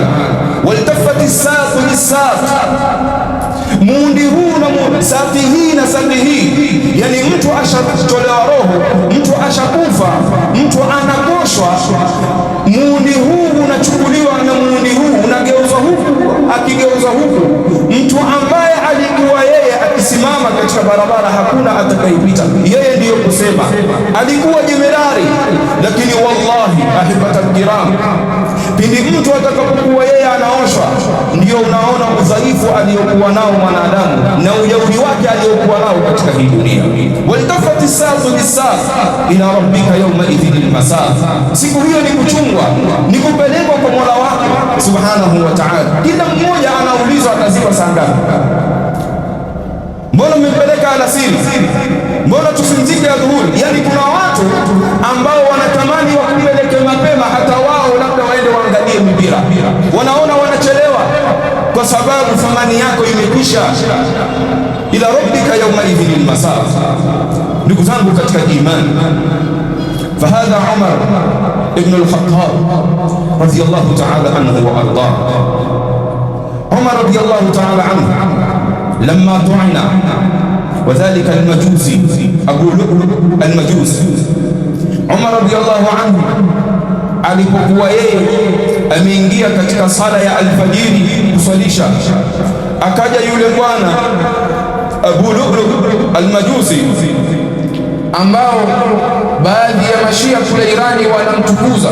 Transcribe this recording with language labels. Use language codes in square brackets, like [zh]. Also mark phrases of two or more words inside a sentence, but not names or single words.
[ar] والتفت الساق بالساق, [sw] muundi huu na saqi hii na saqi hii, yani mtu ashatolewa roho, mtu ashakufa, mtu anakoshwa, muundi huu unachukuliwa na muundi huu unageuzwa huku, akigeuza huku, mtu ambaye alikuwa yeye akisimama katika barabara hakuna atakayepita, yeye ndiyo kusema alikuwa jemadari. Lakini [ar] والله أحبة كرام, [sw] pindi mtu atakapokuwa yeye anaoshwa, ndio unaona udhaifu aliyokuwa nao mwanadamu na ujeuri wake aliyokuwa nao katika hii dunia. [ar] والتفت الساق بالساق إلى ربك يومئذ المساق, [sw] siku hiyo ni kuchungwa, ni kupelekwa kwa Mola wake [ar] سبحانه وتعالى. [sw] Kila mmoja anaulizwa atazipa saa ngapi? Mbona mmepeleka alasiri? Mbona tusimzike adhuhuri? Yani kuna watu ambao wanatamani wakupeleke mapema, hata wao labda waende waangalie mpira, wanaona wanachelewa kwa sababu thamani yako imekwisha. [ar] إلى ربك يومئذ المساق. [sw] Ndugu zangu katika imani, [ar] فهذا عمر بن الخطاب رضي الله تعالى عنه وأرضاه. [sw] Umar [ar] رضي الله تعالى عنه لما طعن وذلك المجوسي أبو لؤلؤ المجوسي، [sw] Umar [ar] رضي الله عنه [sw] alipokuwa yeye ameingia katika sala ya alfajiri kuswalisha, akaja yule bwana Abu Lu'lu' al-Majusi, ambao baadhi ya mashia kule Irani wanamtukuza.